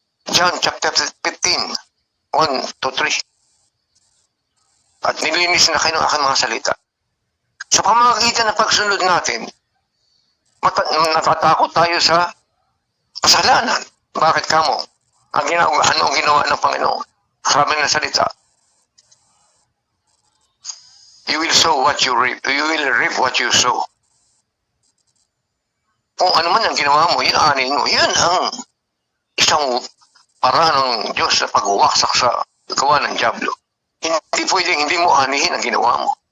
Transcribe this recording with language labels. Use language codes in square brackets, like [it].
[tl] John chapter 15, 1-3. At nilinis na kayo ng aking mga salita. Sa pamamagitan ng pagsunod natin, natatakot tayo sa kasalanan. Bakit kamo? Ano ang ginawa ng Panginoon? Sabi ng salita, [en] you will sow what you reap. You will reap what you sow. [tl] Kung ano man ang ginawa mo, yun anin mo. Yun ang isang paraan ng Diyos sa pagwasak sa gawa ng Diablo. Hindi pwedeng hindi mo anihin ang ginawa mo.